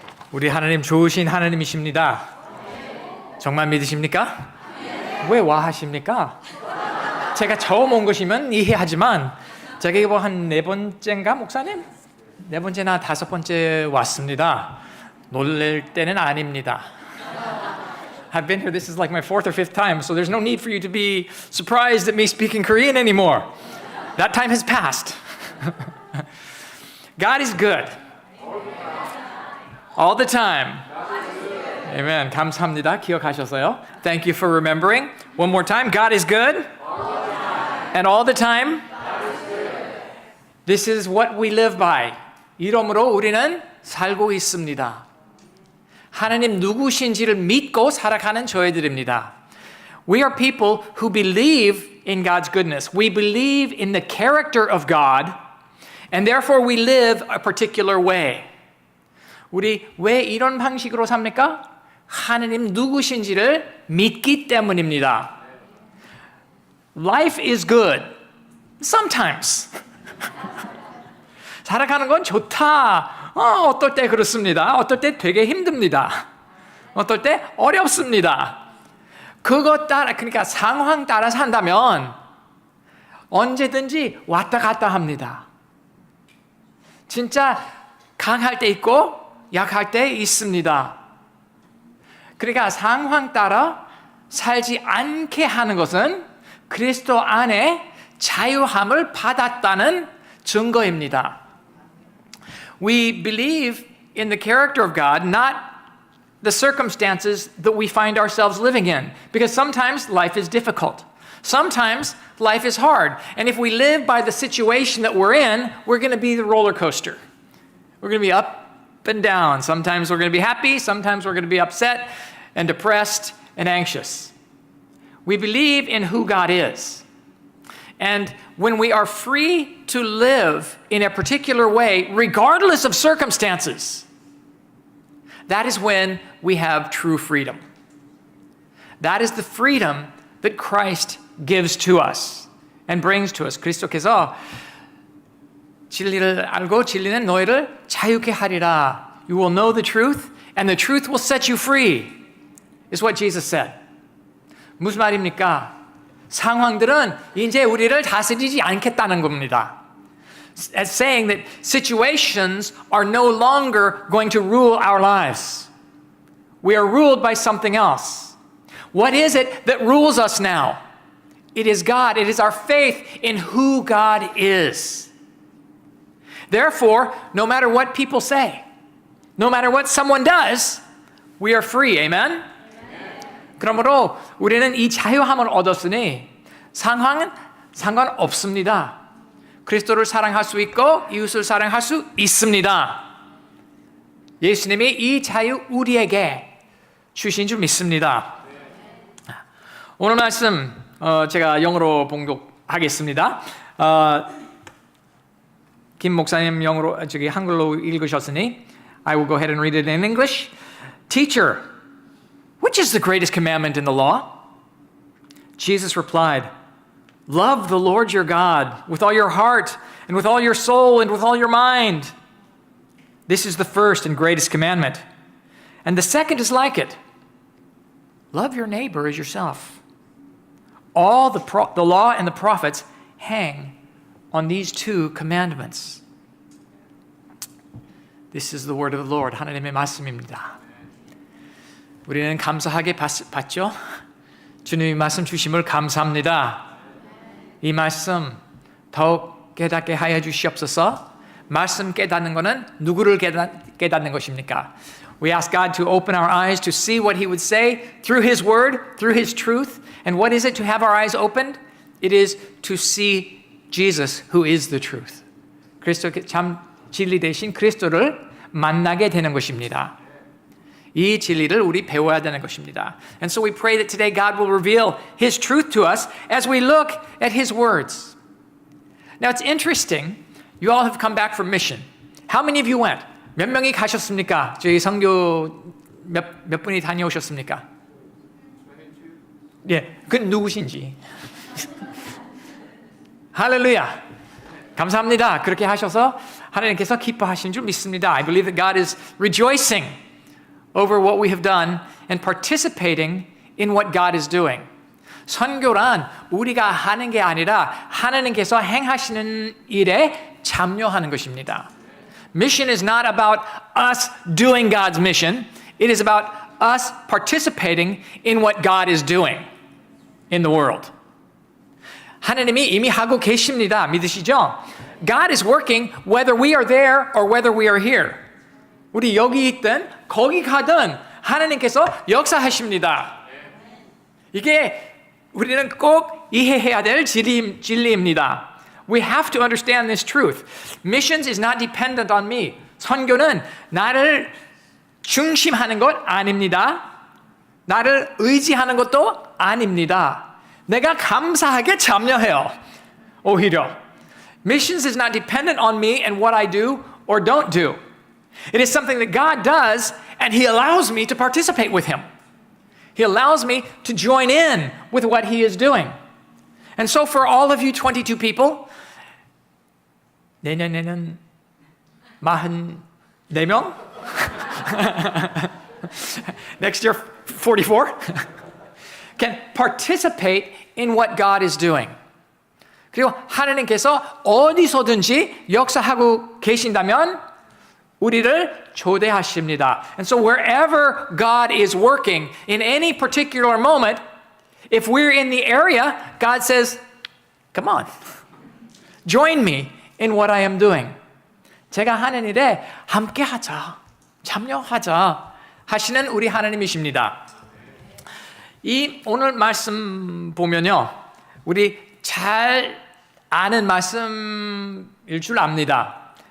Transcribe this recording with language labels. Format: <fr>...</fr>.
<ko>우리 하나님 좋으신 하나님이십니다. 정말 믿으십니까? 왜 와하십니까? 제가 처음 온 것이면 이해하지만 제가 이거 한 네 번째인가 목사님? 네 번째나 다섯 번째 왔습니다. 놀랄 때는 아닙니다.</ko> <en>I've been here, this is like my fourth or fifth time, so there's no need for you to be surprised at me speaking Korean anymore. That time has passed. God is good. All the time. Amen.</en> <ko>감사합니다. 기억하셔서요.</ko> <en>Thank you for remembering. One more time. God is good. And all the time. This is what we live by.</en> <ko>이러므로 우리는 살고 있습니다. 하나님 누구신지를 믿고 살아가는 저희들입니다.</ko> <en>We are people who believe in God's goodness. We believe in the character of God. And therefore we live a particular way.</en> <ko>우리 왜 이런 방식으로 삽니까? 하나님 누구신지를 믿기 때문입니다.</ko> <en>Life is good. Sometimes.</en> <ko>살아가는 건 좋다. 어떨 때 그렇습니다. 어떨 때 되게 힘듭니다. 어떨 때 어렵습니다. 그것 따라, 그러니까 상황 따라 산다면 언제든지 왔다 갔다 합니다. 진짜 강할 때 있고 약할 때 있습니다. 그러니까 상황 따라 살지 않게 하는 것은 그리스도 안에 자유함을 받았다는 증거입니다.</ko> <en>We believe in the character of God, not the circumstances that we find ourselves living in. Because sometimes life is difficult. Sometimes life is hard. And if we live by the situation that we're in, we're going to be the roller coaster. We're going to be up and down. Sometimes we're going to be happy. Sometimes we're going to be upset and depressed and anxious. We believe in who God is. And when we are free to live in a particular way, regardless of circumstances, that is when we have true freedom. That is the freedom that Christ gives to us and brings to us.</en> <ko>그리스도께서 진리를 알고 진리는 너희를 자유케 하리라.</ko> <en>You will know the truth and the truth will set you free. Is what Jesus said.</en> <ko>무슨 말입니까? 상황들은 이제 우리를 다스리지 않겠다는 겁니다.</ko> <en>As saying that situations are no longer going to rule our lives. We are ruled by something else. What is it that rules us now? It is God. It is our faith in who God is. Therefore, no matter what people say, no matter what someone does, we are free. Amen?</en> <ko>그러므로 우리는 이 자유함을 얻었으니 상황은 상관없습니다. 그리스도를 사랑할 수 있고 이웃을 사랑할 수 있습니다. 예수님이 이 자유 우리에게 주신 줄 믿습니다. 오늘 말씀 제가 영어로 봉독하겠습니다. 김 목사님 영어로 한글로 읽으셨으니</ko> <en>I will go ahead and read it in English. Teacher, which is the greatest commandment in the law? Jesus replied, love the Lord your God with all your heart and with all your soul and with all your mind. This is the first and greatest commandment. And the second is like it. Love your neighbor as yourself. All the law and the prophets hang on these two commandments. This is the word of the Lord.</en> <ko>하나님의 말씀입니다. 우리는 감사하게 받죠? 주님이 말씀 주심을 감사합니다. 이 말씀 더욱 깨닫게 하여 주시옵소서. 말씀 깨닫는 것은 누구를 깨닫는 것입니까?</ko> <en>We ask God to open our eyes to see what He would say through His word, through His truth. And what is it to have our eyes opened? It is to see Jesus, who is the truth.</en> <ko>그리스도 참 진리 대신 그리스도를 만나게 되는 것입니다. 이 진리를 우리 배워야 되는 것입니다.</ko> <en>And so we pray that today God will reveal His truth to us as we look at His words. Now it's interesting. You all have come back from mission. How many of you went?</en> <ko>몇 명이 가셨습니까? 저희 선교 몇 분이 다녀오셨습니까? 예, 그 누구신지. 할렐루야. 감사합니다. 그렇게 하셔서 하나님께서 기뻐하시는 줄 믿습니다.</ko> <en>I believe that God is rejoicing over what we have done and participating in what God is doing.</en> <ko>선교란 우리가 하는 게 아니라 하나님께서 행하시는 일에 참여하는 것입니다.</ko> <en>Mission is not about us doing God's mission. It is about us participating in what God is doing in the world.</en> <ko>하나님이 이미 하고 계십니다. 믿으시죠?</ko> <en>God is working whether we are there or whether we are here.</en> <ko>우리 여기 있든 거기 가든 하나님께서 역사하십니다. 이게 우리는 꼭 이해해야 될 진리입니다.</ko> <en>We have to understand this truth. Missions is not dependent on me.</en> <ko>선교는 나를 중심하는 것 아닙니다. 나를 의지하는 것도 아닙니다. 내가 감사하게 참여해요. 오히려.</ko> <en>Missions is not dependent on me and what I do or don't do. It is something that God does and He allows me to participate with Him. He allows me to join in with what He is doing. And so for all of you 22 people,</en> <ko>내년에는 44명?</ko> <en>Next year 44? Can participate in what God is doing.</en> <ko>그리고 하나님께서 어디서든지 역사하고 계신다면 우리를 초대하십니다.</ko> <en>And so wherever God is working in any particular moment, if we're in the area, God says, come on, join me in what I am doing.</en> <ko>제가 하는 일에 함께하자, 참여하자 하시는 우리 하나님이십니다. 이 오늘 말씀 보면요, 우리 잘 아는 말씀일 줄 압니다.</ko>